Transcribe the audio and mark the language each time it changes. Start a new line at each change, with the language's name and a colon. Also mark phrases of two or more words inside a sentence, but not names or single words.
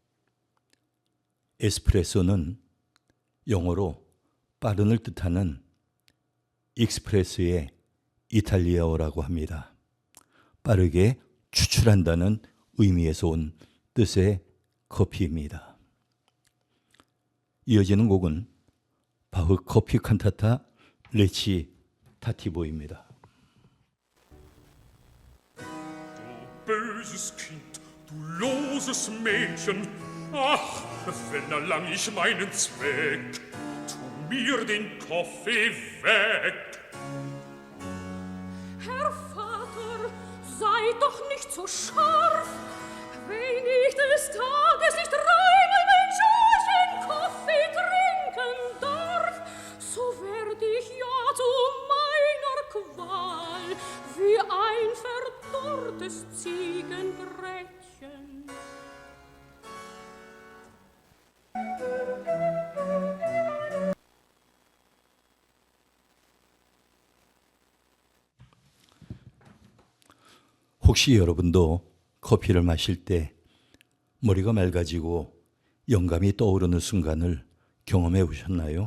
Korean: 에스프레소는 영어로 빠른을 뜻하는 익스프레스의 이탈리아어라고 합니다. 빠르게 추출한다는 의미에서 온 뜻의 커피입니다. 이어지는 곡은 바흐 커피 칸타타 레치타티보입니다.
German: Böses Kind, du loses Mädchen, ach, wenn erlang ich meinen Zweck, tu mir den Kaffee weg. Herr Vater, sei doch nicht so scharf, wenn ich des Tages nicht dreimal mein Schälchen Kaffee trinken darf, so werd ich ja zu meiner Qual wie ein verdorrtes Ziegenbrettchen.
Korean: 혹시 여러분도 커피를 마실 때 머리가 맑아지고 영감이 떠오르는 순간을 경험해 보셨나요?